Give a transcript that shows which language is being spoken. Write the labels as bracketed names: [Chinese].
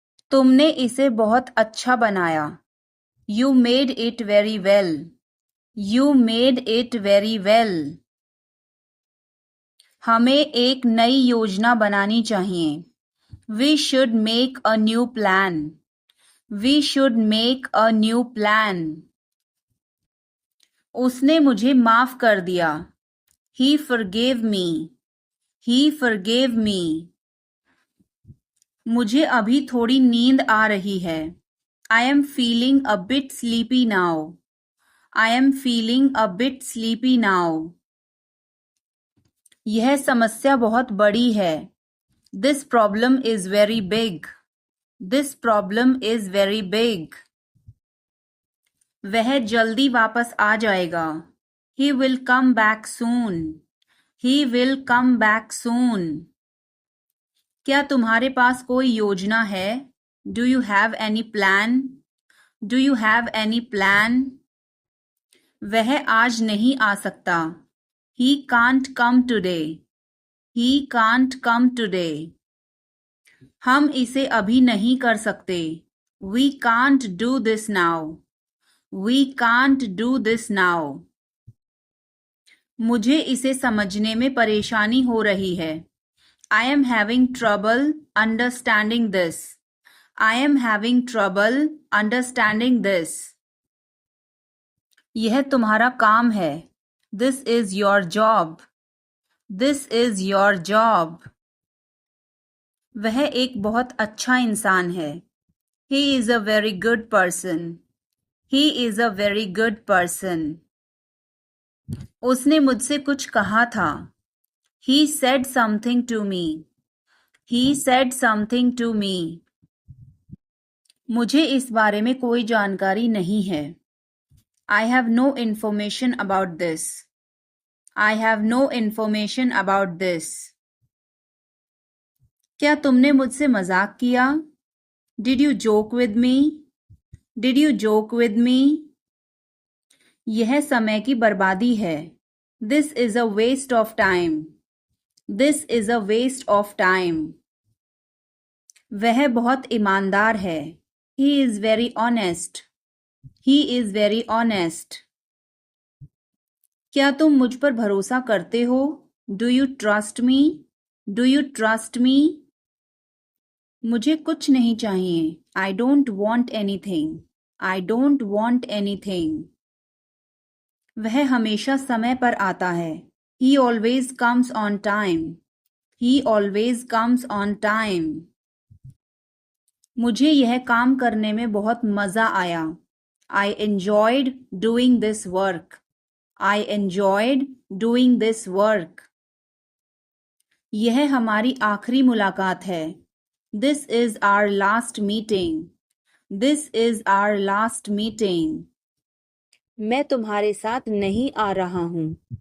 [Hindi] तुमने इसे बहुत अच्छा बनाया। [English] You made it very well. You made it very well. [Hindi] हमें एक नई योजना बनानी चाहिए। [English] We should make a new plan. We should make a new plan. [Hindi] उसने मुझे माफ कर दिया। [English] He forgave me. He forgave me. [Hindi] मुझे अभी थोड़ी नींद आ रही है। [English] I am feeling a bit sleepy now. I am feeling a bit sleepy now. [Hindi] यह समस्या बहुत बड़ी है। [English] This problem is very big. This problem is very big. [Hindi] वह जल्दी वापस आ जाएगा। [English] He will come back soon. He will come back soon. [Hindi] क्या तुम्हारे पास कोई योजना है? [English] Do you have any plan? Do you have any plan? [Hindi] वह आज नहीं आ सकता। [English] He can't come today. He can't come today. [Hindi] हम इसे अभी नहीं कर सकते। [English] We can't do this now. We can't do this now. [Hindi] मुझे इसे समझने में परेशानी हो रही है। [English] I am having trouble understanding this. I am having trouble understanding this. [Hindi] यह तुम्हारा काम है। [English] This is your job. This is your job. [Hindi] वह एक बहुत अच्छा इंसान है। [English] He is a very good person. He is a very good person. [Hindi] उसने मुझसे कुछ कहा था। [English] He said something to me. He said something to me. [Hindi] मुझे इस बारे में कोई जानकारी नहीं है। [English] I have no information about this. I have no information about this. [Hindi] क्या तुमने मुझसे मजाक किया? [English] Did you joke with me? Did you joke with me? [Hindi] यह समय की बर्बादी है। [English] This is a waste of time. This is a waste of time. [Hindi] वह बहुत ईमानदार है। [English] He is very honest. He is very honest. [Hindi] क्या तुम मुझ पर भरोसा करते हो? [English] Do you trust me? Do you trust me? [Hindi] मुझे कुछ नहीं चाहिए। [English] I don't want anything. I don't want anything. [Hindi] वह हमेशा समय पर आता है। [English] He always comes on time. He always comes on time. [Hindi] मुझे यह काम करने में बहुत मजा आया। [English] I enjoyed doing this work. I enjoyed doing this work. [Hindi] यह हमारी आखिरी मुलाकात है। [English] This is our last meeting. This is our last meeting. [Hindi] मैं तुम्हारे साथ नहीं आ रहा हूँ।